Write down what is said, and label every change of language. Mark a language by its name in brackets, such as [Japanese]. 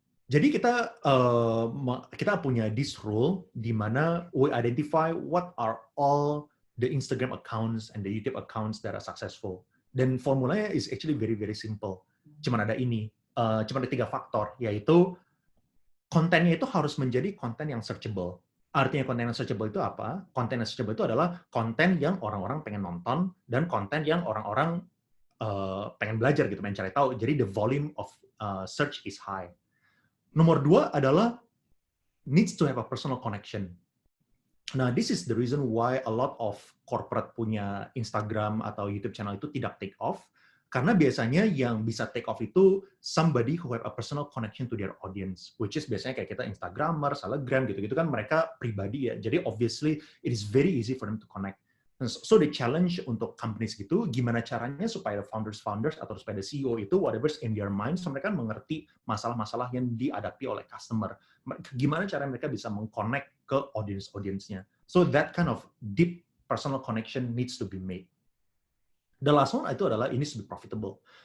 [English] Jadi kita punya this rule di mana we identify what are all the Instagram accounts and the YouTube accounts that are successful. [Indonesian] Dan formulanya [English] is actually very very simple. [Indonesian] Cuman ada 3 faktor, yaitu kontennya itu harus menjadi konten yang searchable. Artinya konten yang searchable itu apa? Konten yang searchable itu adalah konten yang orang-orang pengen nonton dan konten yang orang-orang pengen belajar gitu, pengen cari tahu. [English] Jadi the volume of search is high. [Indonesian] Nomor 2 adalah [English] needs to have a personal connection. Nah, this is the reason why a lot of corporate [Indonesian] punya Instagram atau YouTube channel itu tidak take off, karena biasanya yang bisa take off itu [English] somebody who have a personal connection to their audience, which is [Indonesian] biasanya kayak kita Instagramer, Telegram gitu-gitu kan mereka pribadi ya. [English] Jadi obviously it is very easy for them to connect. [Indonesian] So the challenge untuk companies gitu, gimana caranya supaya founders atau supaya the CEO itu [English] whatever's in their minds, [Indonesian] mereka mengerti masalah-masalah yang dihadapi oleh customer. Gimana cara mereka bisa meng-connect ke audience-nya. [English] So that kind of deep personal connection needs to be made. The last one [Indonesian] itu adalah [English] it needs to be profitable.